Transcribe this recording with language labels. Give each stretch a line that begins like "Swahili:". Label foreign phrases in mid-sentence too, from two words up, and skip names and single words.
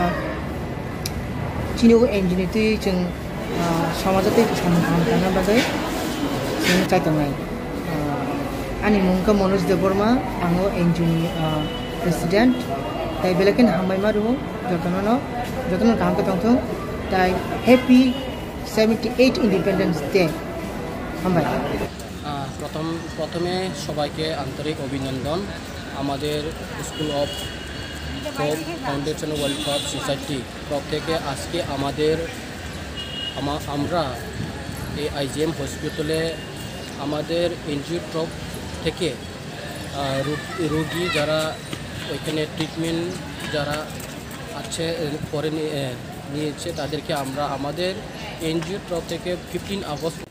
Kok Borok: चिनि ओ एनजिओनि तुयै जों समाजतै सामुंतांना बागै जों चाइतंनाय आनि मुंखा मनोज देबबर्मा आङो एनजिओनि प्रेसिडेन्ट ताइ बेलेकेन हामबाय मारु जतनो गांखा दंथों ताइ
English: happy 78 independence day
Kok Borok: हामबाय।
Bangla: প্রথমে সবাইকে আন্তরিক অভিনন্দন। আমাদের স্কুল অফ হোপ ফাউন্ডেশন ওয়েলফেয়ার সোসাইটি তরফ থেকে আজকে আমরা এই আইজিএম হসপিটালে আমাদের এনজিওর তরফ থেকে রোগী যারা ওইখানে ট্রিটমেন্ট যারা আছে করে নিয়েছে তাদেরকে আমরা আমাদের এনজিওর তরফ থেকে 15 আগস্ট